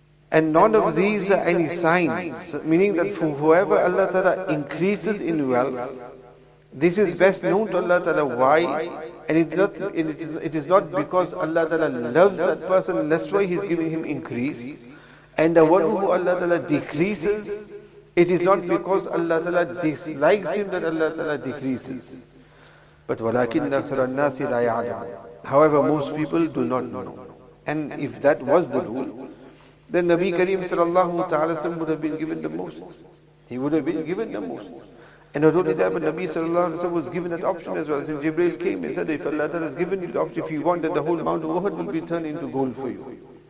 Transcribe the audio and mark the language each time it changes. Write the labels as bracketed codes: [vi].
[en] And none of these are any signs, meaning that for whoever Allah Ta'ala increases in wealth, this is best known to Allah Ta'ala. Why? And it is not because Allah Ta'ala loves that person, and that's why He's giving him increase. And the one who Allah Ta'ala decreases, it is not because Allah Ta'ala dislikes him that Allah Ta'ala decreases. [ar] But وَلَكِنَّ أَكْثَرَ النَّاسِ لَا يَعْلَمُونَ. [en] However, most people do not know. And if that was the rule, then Nabi Kareem sallallahu ta'ala sallam would have been given the most. He would have been given the most. And not only that, but Nabi sallallahu sallam was given that option as well. Since Jibreel came and said, if Allah Ta'ala has given you the option, if you want, that the whole Mount of Uhud will be turned into gold for you.